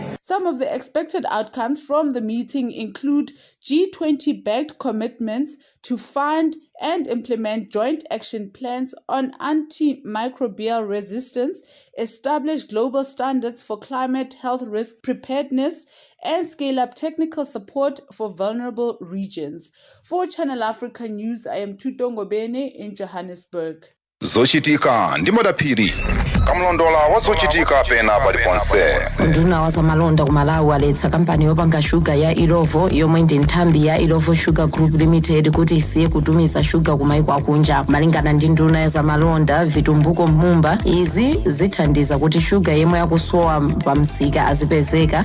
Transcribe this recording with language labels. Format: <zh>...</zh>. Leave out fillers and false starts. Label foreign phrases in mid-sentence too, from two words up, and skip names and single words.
<en>Some of the expected outcomes from the meeting include G20-backed commitments to fund and implement joint action plans on antimicrobial resistance, establish global standards for climate health risk preparedness, and scale up technical support for vulnerable regions. For Channel Africa News, I am Tutongo Bene in Johannesburg.</en> <ny>Zochitika ndi madaphiri kamlondola wazochitika pena paliponse. Nduna wa zamalonda ku Malawi aletsa kampani yopanga shuga ya Ilovo yomwe ndi nthambi ya Ilovo Sugar Group Limited kuti isiye kutumiza shuga ku maiko akunja. Malingana ndi nduna ya zamalonda Vitumbuko Mumba, izi zithandiza kuti shuga yemwe yakusowa pa msika azipezeka.</ny>